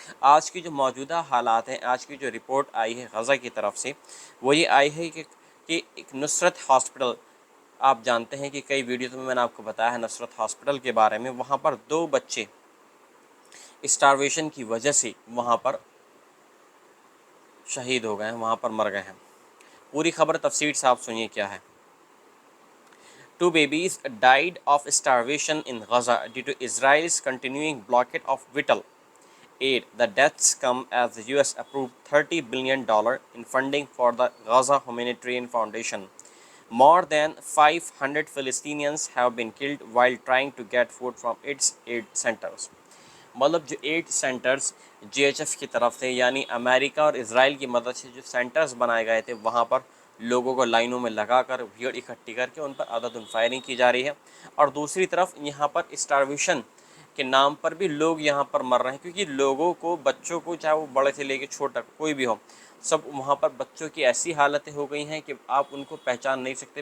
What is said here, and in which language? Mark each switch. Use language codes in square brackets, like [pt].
[hi] आज की जो मौजूदा हालात हैं, आज की जो रिपोर्ट आई है गज़ा की तरफ से, वो ये आई है कि एक नुसरत हॉस्पिटल, आप जानते हैं कि कई वीडियोज़ में मैंने आपको बताया है नुसरत हॉस्पिटल के बारे में, वहाँ पर 2 बच्चे स्टारवेशन की वजह से वहाँ पर शहीद हो गए हैं, वहाँ पर मर गए हैं। पूरी खबर तफसीर से आप सुनिए क्या है। [en] 2 babies died of starvation in Gaza due to Israel's continuing blockade of vital aid. The deaths come as the US approved $30 billion in funding for the Gaza Humanitarian Foundation. More than 500 Palestinians have been killed while trying to get food from its aid centers. [hi] मतलब जो add centres GHF की तरफ से, यानी America और Israel की मदद से जो सेंटर्स बनाए गए थे, वहाँ पर लोगों को लाइनों में लगाकर भीड़ इकट्ठी करके उन पर अंधाधुंध फायरिंग की जा रही है। और दूसरी तरफ यहाँ पर स्टारवेशन के नाम पर भी लोग यहाँ पर मर रहे हैं, क्योंकि लोगों को, बच्चों को, चाहे वो बड़े से लेकर छोटा कोई भी हो, सब वहाँ पर बच्चों की ऐसी हालतें हो गई हैं कि आप उनको पहचान नहीं सकते।